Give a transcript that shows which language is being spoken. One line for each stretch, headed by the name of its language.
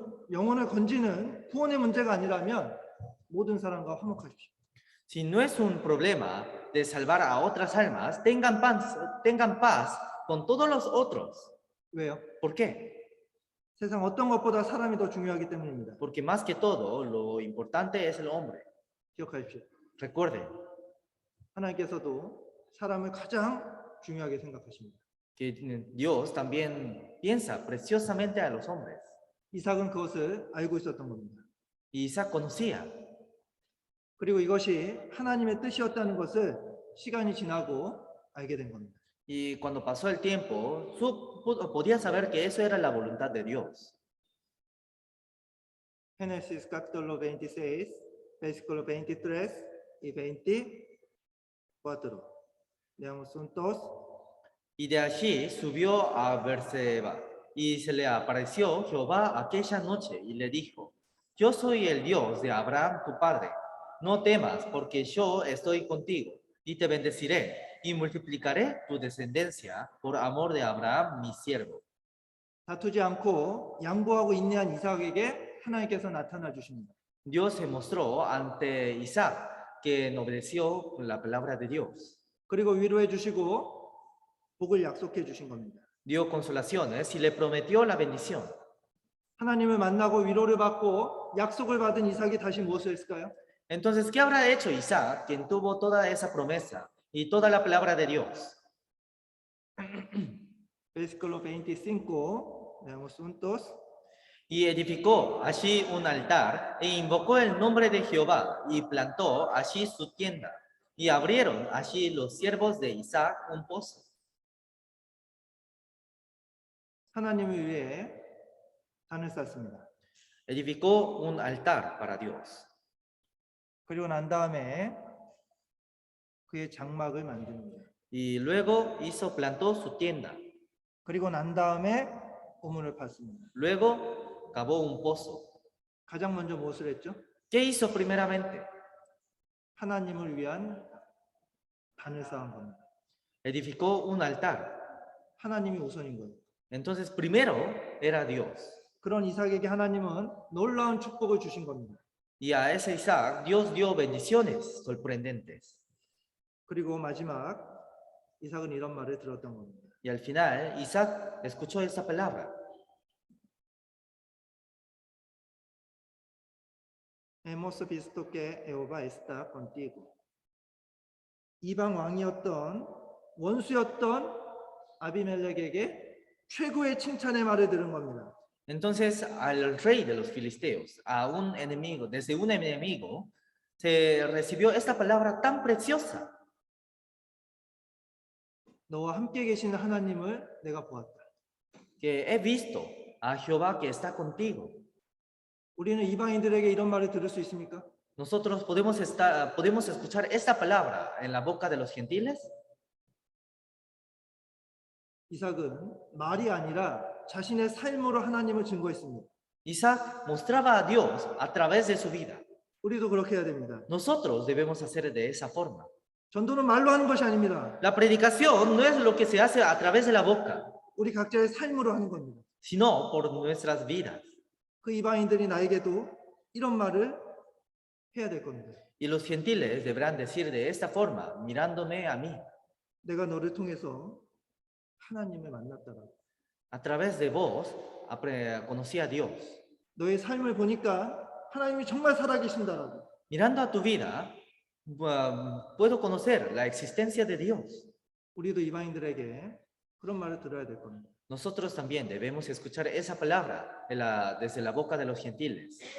Korean: 영혼을 건지는 구원의 문제가 아니라면 모든 사람과 화목하십시오.
Spanish: Si no es un problema de salvar a otras almas, tengan paz con todos los otros.
Korean: 왜요?
Spanish: ¿Por qué?
Korean: 세상 어떤 것보다 사람이 더 중요하기 때문입니다.
Spanish: Porque más que todo, lo importante es el hombre.
Korean: 기억하십시오.
Spanish: Recuerden
Korean: 하나님께서도 사람을 가장 중요하게 생각하십니다.
Spanish: que Dios también piensa preciosamente a los hombres.
Korean: 이삭은 그것을 알고 있었던 겁니다.
Spanish: Y Isaac conocía.
Korean: 그리고 이것이 하나님의 뜻이었다는 것을 시간이 지나고 알게 된 겁니다.
Spanish: Y cuando pasó el tiempo, podía saber que eso era la voluntad de Dios. Génesis capítulo 26, versículo 23 y 24. Leamos juntos. Y de allí subió a Beerseba, y se le apareció Jehová aquella noche, y le dijo: Yo soy el Dios de Abraham tu padre. No temas, porque yo estoy contigo, y te bendeciré, y multiplicaré tu descendencia por amor de Abraham mi siervo.
Korean: 다투지 않고 양보하고 인내한 이삭에게 하나님께서 나타나 주십니다.
Spanish: Dios se mostró ante Isaac, que obedeció la palabra de Dios.
Korean: 그리고 위로해 주시고 복을 약속해 주신 겁니다.
Spanish: Dio consolaciones y le prometió la bendición.
Korean: 하나님을 만나고 위로를 받고 약속을 받은 이삭이 다시 무엇을 했을까요?
Spanish: Entonces, ¿qué habrá hecho Isaac, quien tuvo toda esa promesa y toda la palabra de Dios? Versículo 25, leamos juntos. Y edificó allí un altar e invocó el nombre de Jehová y plantó allí su tienda. Y abrieron allí los siervos de Isaac un pozo.
Korean: 하나님을 위해 단을 쌓습니다.
Spanish: Edificó un altar para Dios.
Korean: 그리고 난 다음에 그의 장막을 만듭니다.
Spanish: Y luego plantó su tienda.
Korean: 그리고 난 다음에 우물을 팠습니다.
Spanish: Luego cavó un pozo.
Korean: 가장 먼저 무엇을 했죠?
Spanish: ¿Qué hizo primeramente?
Korean: 하나님을 위한 단을 쌓은 겁니다.
Spanish: Edificó un altar.
Korean: 하나님이 우선인 거예요.
Spanish: Entonces, primero era Dios.
Korean: 그런 이삭에게 하나님은 놀라운 축복을 주신 겁니다.
Spanish: Y a ese Isaac, Dios dio bendiciones sorprendentes.
Korean: 그리고 마지막 이삭은 이런 말을 들었던 겁니다.
Spanish: Y al final, Isaac escuchó esa palabra. Hemos visto que Jehová está contigo.
Korean: 이방 왕이었던 원수였던 아비멜렉에게 최고의 칭찬의 말을 들은 겁니다.
Spanish: Entonces, al rey de los filisteos, a un enemigo, desde un enemigo, se recibió esta palabra tan preciosa.
Korean: 너와 함께 계시는 하나님을 내가 보았다.
Spanish: que he visto a Jehová que está contigo.
Korean: 우리는 이방인들에게 이런 말을 들을 수 있습니까?
Spanish: Nosotros podemos escuchar esta palabra en la boca de los gentiles.
Korean: 이삭은 말이 아니라 자신의 삶으로 하나님을 증거했습니다.
Spanish: Isaac mostraba a Dios a través de su vida.
Korean: 우리도 그렇게 해야 됩니다.
Spanish: Nosotros debemos hacer de esa forma.
Korean: 전도는 말로 하는 것이 아닙니다.
Spanish: La predicación no es lo que se hace a través de la boca,
Korean: 우리 각자의 삶으로 하는 겁니다.
Spanish: sino por nuestras vidas.
Korean: 그 이방인들이 나에게도 이런 말을 해야 될 겁니다.
Spanish: Y los gentiles deberán decir de esta forma, mirándome a mí.
Korean: 내가 너를 통해서 하나님을 만났다라고.
Spanish: A través de vos conocí a Dios.
Korean: 너의 삶을 보니까 하나님이 정말 살아계신다라고.
Spanish: Mirando a tu vida, puedo conocer la existencia de Dios.
Korean: 우리도 이방인들에게 그런 말을 들어야 될 겁니다.
Spanish: Nosotros también debemos escuchar esa palabra desde la boca de los gentiles.